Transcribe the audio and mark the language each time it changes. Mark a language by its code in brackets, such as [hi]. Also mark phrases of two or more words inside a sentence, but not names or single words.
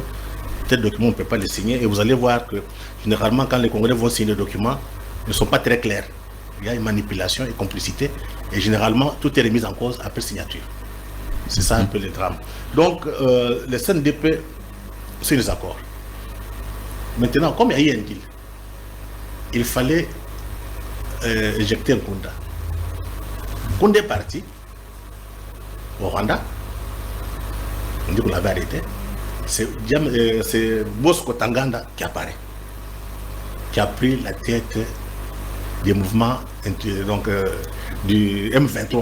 [fr] Tel document, on ne peut pas les signer. Et vous allez voir que généralement, quand les Congolais vont signer le document, ils ne sont pas très clairs. Il y a une manipulation et complicité. Et généralement, tout est remis en cause après signature. C'est ça un peu le drame. Donc, le CNDP, c'est les accords. Maintenant, comme il y a eu un deal, il fallait éjecter Nkunda. Nkunda est parti au Rwanda. On dit qu'on l'avait arrêté. C'est Bosco Tanganda qui apparaît, qui a pris la tête des mouvements donc, du M23.